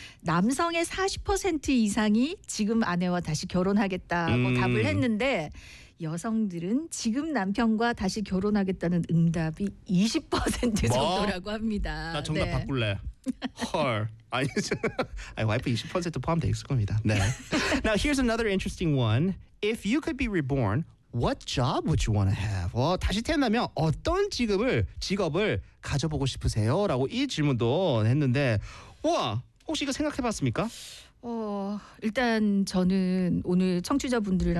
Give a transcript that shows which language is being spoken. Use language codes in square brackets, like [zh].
[ko] 남성의 40% 이상이 지금 아내와 다시 결혼하겠다고 답을 했는데 여성들은 지금 남편과 다시 결혼하겠다는 응답이 20% 정도라고 뭐? 합니다. 나 정답 네. 바꿀래. 헐. 아니, 와이프 20% 포함돼 있을 겁니다. 네. [en] Now here's another interesting one. If you could be reborn, what job would you want to have? [ko] 다시 태어나면 어떤 직업을 가져보고 싶으세요? 라고 이 질문도 했는데 와, 혹시 이거 생각해봤습니까? 일단 저는 오늘 청취자분들이랑